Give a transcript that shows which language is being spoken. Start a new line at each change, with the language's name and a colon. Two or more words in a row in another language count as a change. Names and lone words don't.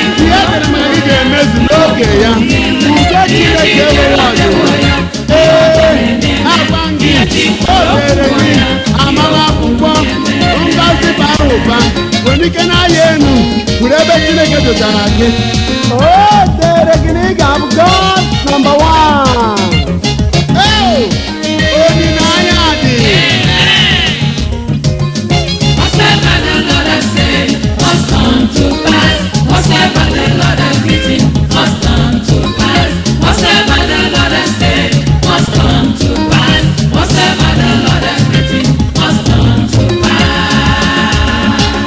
Igbo: Ihe e dere maka gị ga-emezu n'oge ya. Udo Chineke enweghị ọdịda. Ee, agwa gị, o dere gị amara akwụkwọ, ngọzi bara ụba, nwere ike na-arị elu, kwuru ebe Chineke dochara gị. O dere gị na ị ga-abụ
English: God number one.
Igbo: Ee, olileanya dị.
English: Whatever the Lord has said must come to pass. Whatever the Lord has written must come to pass. Whatever the Lord has said must come to pass. Whatever the Lord has written must come to pass.